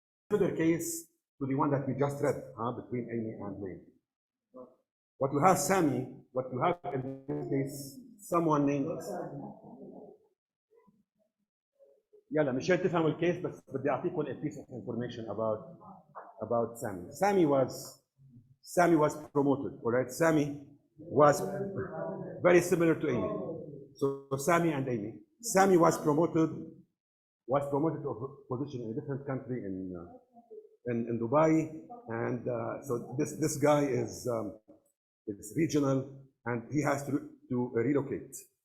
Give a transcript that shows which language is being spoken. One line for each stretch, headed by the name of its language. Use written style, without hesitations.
English: Similar case to the one that we just read between Amy and Lane. What you have, Sammy, what you have in this case, someone named.
Arabic: يلا مشان تفهموا الكيس بس بدي اعطيكم
English: a piece of information about Sammy. Sammy was promoted, all right? Sammy was very similar to Amy. So Sammy and Amy. Sammy was promoted to a position in a different country in Dubai, and so this guy is regional and he has to relocate.